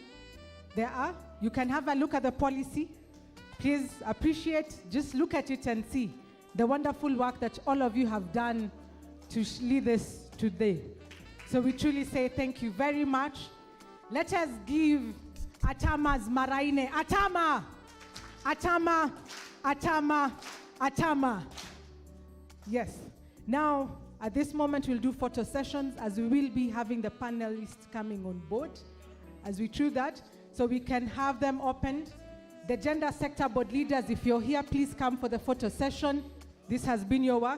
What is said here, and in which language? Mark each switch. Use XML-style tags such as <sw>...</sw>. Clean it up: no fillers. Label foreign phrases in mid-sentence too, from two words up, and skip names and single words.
<en>You can have a look at the policy. Please appreciate, just look at it and see the wonderful work that all of you have done to lead this today. So we truly say thank you very much. Let us give Atama's Maraine. Atama! Atama! Atama! Atama! Yes. Now, at this moment, we'll do photo sessions as we will be having the panelists coming on board as we do that. So we can have them opened. The gender sector board leaders, if you're here, please come for the photo session. This has been your work.</en>